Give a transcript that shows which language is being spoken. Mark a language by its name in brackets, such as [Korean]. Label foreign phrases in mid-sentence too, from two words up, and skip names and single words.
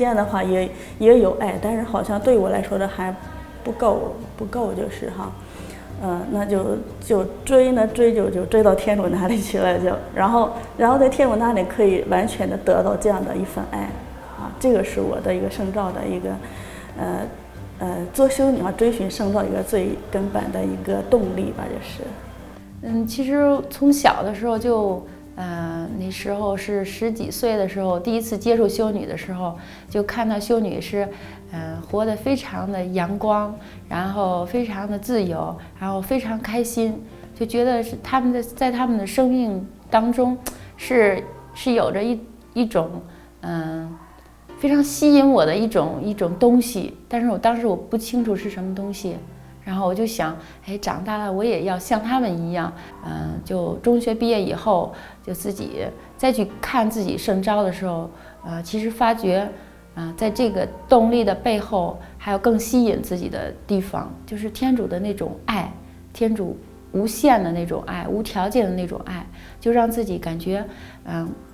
[Chinese] 間的話也有愛，但是好像對我來說的還不夠，就是那就追就追到天主那裡去了，然後在天主那裡可以完全的得到這樣的一份愛，這個是我的一個聖召的一個做修女追尋聖召一個最根本的一個動力吧，就是其實從小的時候就那時候是10幾歲的時候，第一次接觸修女的時候，就看到修女是活得非常的陽光，然後非常的自由，然後非常開心，就覺得是在他們的生命當中是有着一種非常吸引我的一種東西，但是我當時我不清楚是什麼東西，然後我就想，哎，長大了我也要像他們一樣，就中學畢業以後，就自己再去看自己聖召的時候，其實發覺，在這個動力的背後，還有更吸引自己的地方，就是天主的那種愛，天主無限的那種愛，無條件的那種愛，就讓自己感覺，